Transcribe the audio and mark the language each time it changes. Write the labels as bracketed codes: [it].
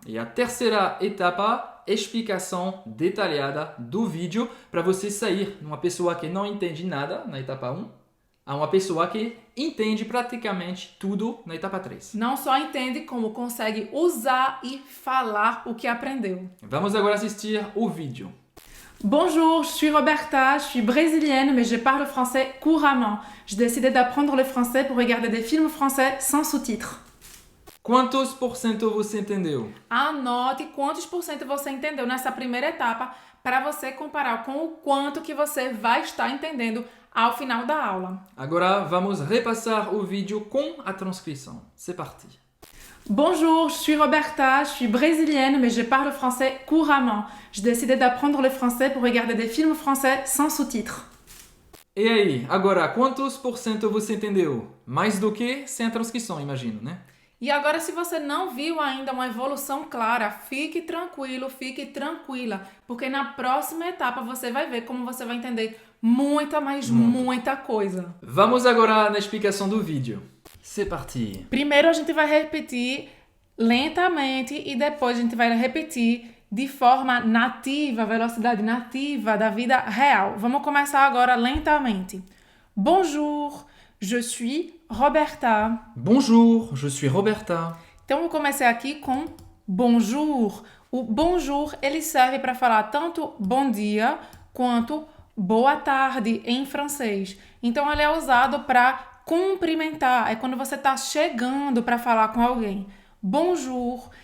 [pt] E a terceira etapa, explicação detalhada do vídeo para você sair de uma pessoa que não entende nada na etapa 1 a uma pessoa que entende praticamente tudo na etapa 3. Não só entende, como consegue usar e falar o que aprendeu. Vamos agora assistir o vídeo. [fr] Bonjour, je suis Roberta, je suis brésilienne, mais je parle français couramment. J'ai décidé d'apprendre le français pour regarder des films français sans sous-titres. [pt] Quantos por cento você entendeu? Anote quantos por cento você entendeu nessa primeira etapa para você comparar com o quanto que você vai estar entendendo ao final da aula. Agora vamos repassar o vídeo com a transcrição. [fr] C'est parti. Bonjour, je suis Roberta, je suis brésilienne, mais je parle français couramment. J'ai décidé d'apprendre le français pour regarder des films français sans sous-titres. [pt] E aí, agora quantos por cento você entendeu? Mais do que sem a transcrição, imagino, né? E agora, se você não viu ainda uma evolução clara, fique tranquilo, fique tranquila, porque na próxima etapa você vai ver como você vai entender muita coisa. Vamos agora na explicação do vídeo. [fr] C'est parti. [pt] Primeiro a gente vai repetir lentamente e depois a gente vai repetir de forma nativa, velocidade nativa da vida real. Vamos começar agora lentamente. [fr] Bonjour, je suis Roberta. Bonjour, je suis Roberta. [pt] Então eu comecei aqui com bonjour. O bonjour, ele serve para falar tanto bom dia quanto boa tarde em francês. Então ele é usado para cumprimentar. É quando você está chegando para falar com alguém. Bonjour.